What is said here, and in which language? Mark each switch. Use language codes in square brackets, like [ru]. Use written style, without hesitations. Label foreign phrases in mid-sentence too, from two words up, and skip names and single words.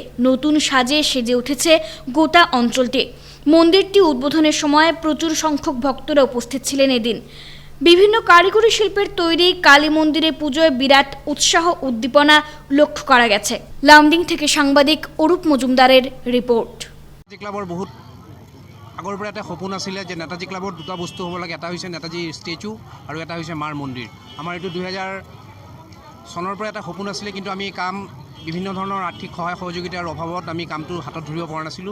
[bn] নতুন সাজে সেজে উঠেছে গোটা অঞ্চলটি। মন্দিরটি উদ্বোধনের সময় প্রচুর সংখ্যক ভক্তরা উপস্থিত ছিলেন। এদিন বিভিন্ন কারিগরি শিল্পের তৈরি কালী মন্দিরে পুজোয় বিরাট উৎসাহ উদ্দীপনা লক্ষ্য করা গেছে। লামডিং থেকে সাংবাদিক অরূপ মজুমদারের রিপোর্ট। [as] ক্লাবৰ বহুত আগৰ পৰা এটা সপোন আছিলে যে নেতাজী ক্লাবৰ দুটা বস্তু হ'ব লাগে, এটা হৈছে নেতাজী ষ্টেচু আৰু এটা হৈছে মাৰ মন্দিৰ। আমাৰ এইটো 2000 চনৰ পৰা এটা সপোন আছিলে, কিন্তু আমি কাম বিভিন্ন ধৰণৰ আৰ্থিক সহায় সহযোগিতাৰ অভাৱত আমি কামটো হাতত ধৰিব পৰা নাছিলোঁ।